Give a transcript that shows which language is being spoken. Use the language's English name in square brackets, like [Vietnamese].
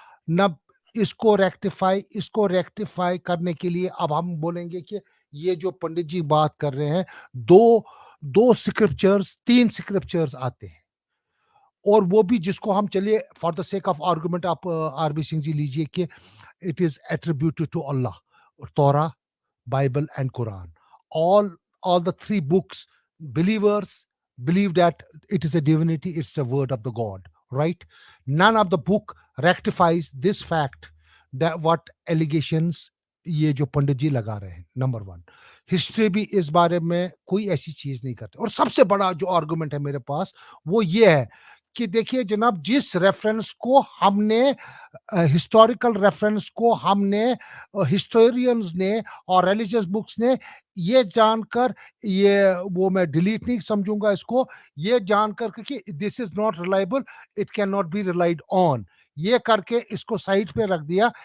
[Hindi] न इसको रेक्टिफाई करने के लिए अब हम बोलेंगे कि ये जो पंडित जी बात कर रहे हैं, दो दो स्क्रिप्चर्स, तीन स्क्रिप्चर्स आते हैं, और वो भी जिसको हम, चलिए [English] for the sake of argument [Hindi] आप आरबी सिंह जी लीजिए कि [English] it is attributed to Allah, Torah, Bible, and Quran. All the three books, believers believe that it is a divinity, it's the word of the God, right? None of the book rectifies this fact what allegations [Hindi] ये जो पंडित जी लगा रहे हैं। Number 1, history भी इस बारे में कोई ऐसी चीज नहीं करते। और सबसे बड़ा जो आर्गुमेंट है मेरे पास वो ये है कि देखिए जनाब, जिस रेफरेंस को हमने हिस्टोरिकल रेफरेंस को हमने हिस्टोरियंस ने और रिलीजियस बुक्स ने ये जानकर, ये वो मैं डिलीट नहीं समझूंगा इसको, ये जानकर कि [English] this is not reliable, it can not be relied on, [Hindi] ये करके इसको साइड पे रख दिया।